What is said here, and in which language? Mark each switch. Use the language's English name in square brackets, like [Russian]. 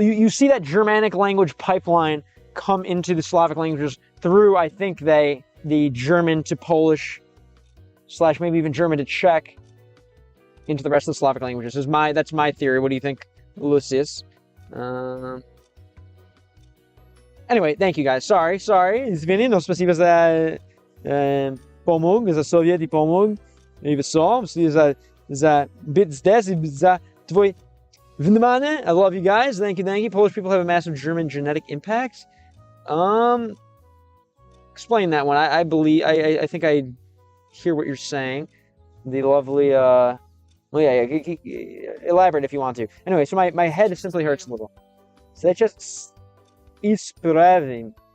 [English] You see that Germanic language pipeline come into the Slavic languages through, I think, the German to Polish / maybe even German to Czech into the rest of the Slavic languages. That's my theory. What do you think, Lucius? Anyway, thank you guys. Sorry. [Russian] Извини, но спасибо за помог, за совет и помог. И за бит здесь, за твой внимание. [English] I love you guys. Thank you. Polish people have a massive German genetic impact. Explain that one. I believe, I think I hear what you're saying. The lovely, elaborate if you want to. Anyway, so my head simply hurts a little. So that's just [Russian] исправим.